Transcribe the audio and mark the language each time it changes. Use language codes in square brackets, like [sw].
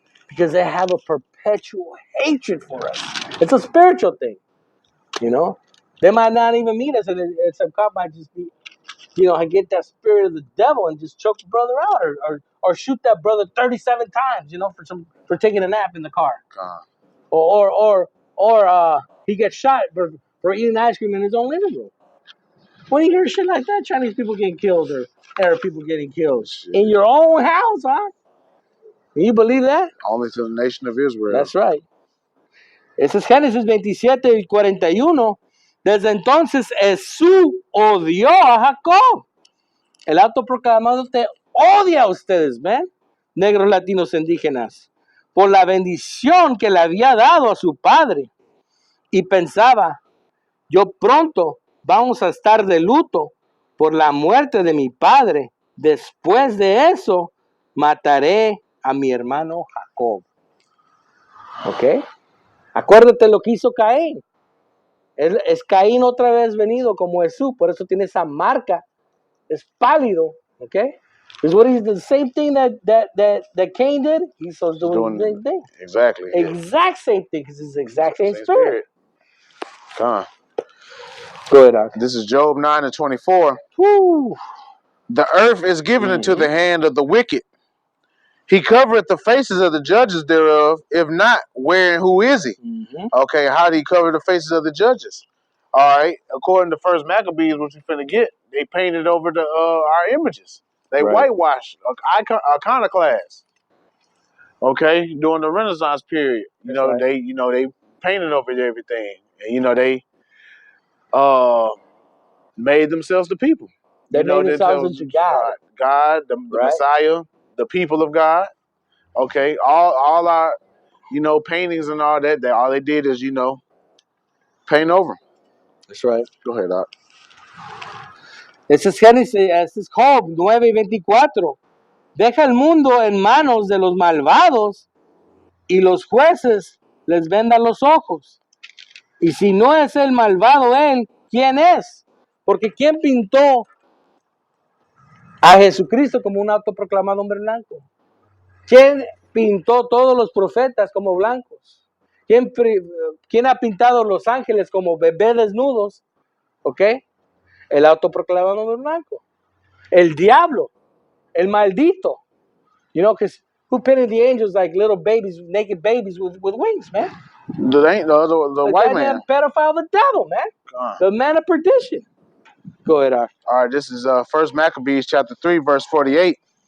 [en] Because they have a perpetual hatred for us. It's a spiritual thing, They might not even mean us, and some cop might just be, get that spirit of the devil and just choke the brother out, or shoot that brother 37 times, for taking a nap in the car, or he gets shot for eating ice cream in his own living room. When you hear shit like that, Chinese people getting killed or Arab people getting killed in your own house, huh? Can you believe that? Only to the nation of Israel. That's right. [es] Ese es Génesis 27 y 41. Desde entonces Jesús odió a Jacob. El autoproclamado te odia a ustedes, ¿ven? Negros, latinos, indígenas, por la bendición que le había dado a su padre. Y pensaba, yo pronto vamos a estar de luto por la muerte de mi padre. Después de eso, mataré a mi hermano Jacob. ¿Ok? Acuérdate lo que hizo Caín. Es Caín otra vez venido como Jesús, por eso tiene esa marca. Es pálido, ¿ok? [en] Is what he's the same thing that Cain did. He's doing the same thing. Exactly. Exact same thing, because it's the exact same spirit. Go ahead, Doc. This is Job 9 and 24. Woo. The earth is given into the hand of the wicked. He covereth the faces of the judges thereof. If not, where and who is he? Okay, how did he cover the faces of the judges? All right, according to First Maccabees, which we're finna get, they painted over our images. They whitewashed iconoclast. Okay, during the Renaissance period, they painted over everything, and they made themselves the people. They made themselves into God. God, the Messiah, the people of God. Okay, all our, paintings and all that. All they did is, paint over. That's right. Go ahead, Doc. [es] Este es Génesis, este es Job 9 y 24. Deja el mundo en manos de los malvados y los jueces les vendan los ojos. Y si no es el malvado él, ¿quién es? Porque ¿quién pintó a Jesucristo como un autoproclamado hombre blanco. ¿Quién pintó todos los profetas como blancos? ¿Quién ha pintado los ángeles como bebés desnudos? ¿Ok? El autoproclamado hombre blanco. El diablo, el maldito. [en] You know, because who painted the angels like little babies, naked babies with wings, man? The white man. Pedophile, the devil, man. The man of perdition. Go ahead, Ar. All right, this is 1 Maccabees chapter 3, verse 48.